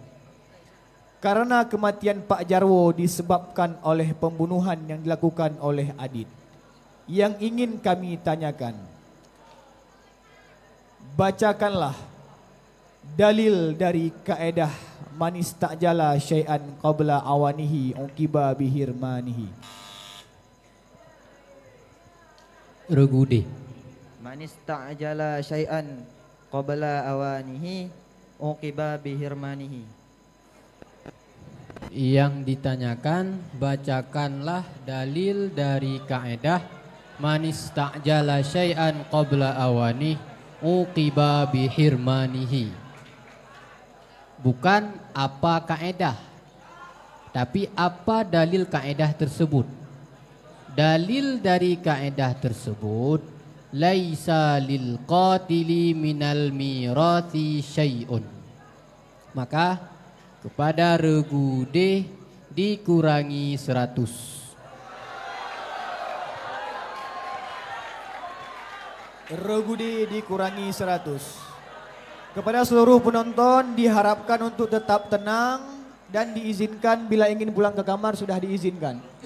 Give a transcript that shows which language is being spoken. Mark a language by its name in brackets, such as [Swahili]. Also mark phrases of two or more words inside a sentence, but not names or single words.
[Indonesian] Karena kematian Pak Jarwo disebabkan oleh pembunuhan yang dilakukan oleh Adit. Yang ingin kami tanyakan, bacakanlah dalil dari kaedah [Arabic] manis ta'jala syai'an qabla awanihi uqiba bihirmanihi. [Indonesian] Regu D. [Arabic] Manis ta'jala syai'an qabla awanihi uqiba bihirmanihi. [Indonesian] Yang ditanyakan, bacakanlah dalil dari kaedah [Arabic] manis ta'jala syai'an qabla awanihi uqiba bihirmanihi. [Indonesian] Bukan apa kaedah, tapi apa dalil kaedah tersebut. Dalil dari kaedah tersebut, [Arabic] laisa lil qatili minal mirathi syai'un. [Indonesian] Maka kepada regu D dikurangi 100. Regu D dikurangi 100. Kepada seluruh penonton diharapkan untuk tetap tenang dan diizinkan bila ingin pulang ke kamar sudah diizinkan.